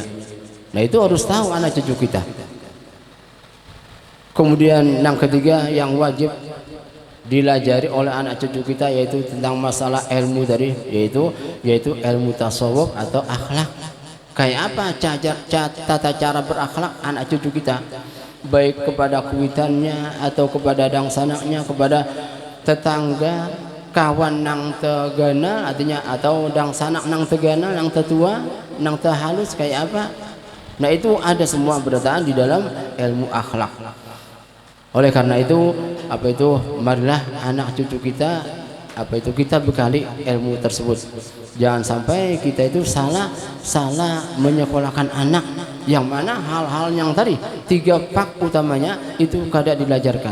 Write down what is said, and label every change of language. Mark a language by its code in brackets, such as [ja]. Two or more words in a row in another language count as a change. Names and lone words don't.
[id] Nah, itu harus tahu anak cucu kita. Kemudian yang ketiga yang wajib dilajari oleh anak cucu kita, yaitu tentang masalah ilmu tadi, yaitu ilmu tasawuf atau akhlak. Kayak apa tata cara berakhlak anak cucu kita, baik kepada kuitannya atau kepada dangsanaknya, kepada tetangga, [bjn] kawan nang teganal, [id] artinya atau [bjn] dangsanak nang teganal, nang tetua, nang tehalus [id] kayak apa. Nah, itu ada semua berataan di dalam ilmu akhlak. Oleh karena itu marilah anak cucu kita kita bekali ilmu tersebut. Jangan sampai kita itu salah menyekolahkan anak, yang mana hal-hal yang tadi 3 pak utamanya itu kada dilajarkan.